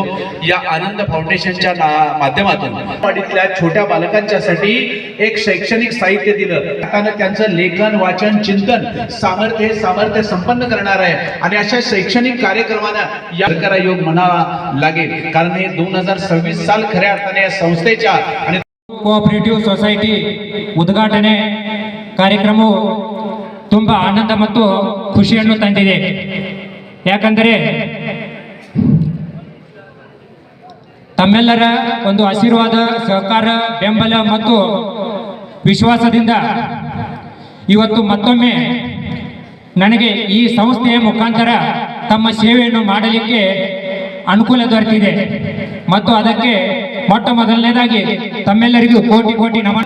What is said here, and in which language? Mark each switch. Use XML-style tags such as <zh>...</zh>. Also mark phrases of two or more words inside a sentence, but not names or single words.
<mr>या आनंद फाउंडेशनच्या माध्यमातून वाडीतल्या छोट्या बालकांच्यासाठी एक शैक्षणिक साहित्य दिलं. त्यानं त्यांचं लेखन, वाचन, चिंतन सामर्थ्य संपन्न करणार आहे आणि अशा शैक्षणिक कार्यक्रमांना या योग म्हणावा लागेल. कारण हे 2026 साल खऱ्या अर्थाने या संस्थेच्या आणि</mr> <en>cooperative society</en> <kn>ಉದ್ಘಾಟನೆ ಕಾರ್ಯಕ್ರಮವು ತುಂಬ ಆನಂದ ಮತ್ತು ಖುಷಿಯನ್ನು ತಂದಿದೆ. ಯಾಕಂದರೆ ತಮ್ಮೆಲ್ಲರ ಒಂದು ಆಶೀರ್ವಾದ, ಸಹಕಾರ, ಬೆಂಬಲ ಮತ್ತು ವಿಶ್ವಾಸದಿಂದ ಇವತ್ತು ಮತ್ತೊಮ್ಮೆ ನನಗೆ ಈ ಸಂಸ್ಥೆಯ ಮುಖಾಂತರ ತಮ್ಮ ಸೇವೆಯನ್ನು ಮಾಡಲಿಕ್ಕೆ ಅನುಕೂಲ ದೊರೆತಿದೆ ಮತ್ತು ಅದಕ್ಕೆ ಮೊಟ್ಟ ಮೊದಲನೇದಾಗಿ ತಮ್ಮೆಲ್ಲರಿಗೂ ಕೋಟಿ ಕೋಟಿ ನಮನ.</kn>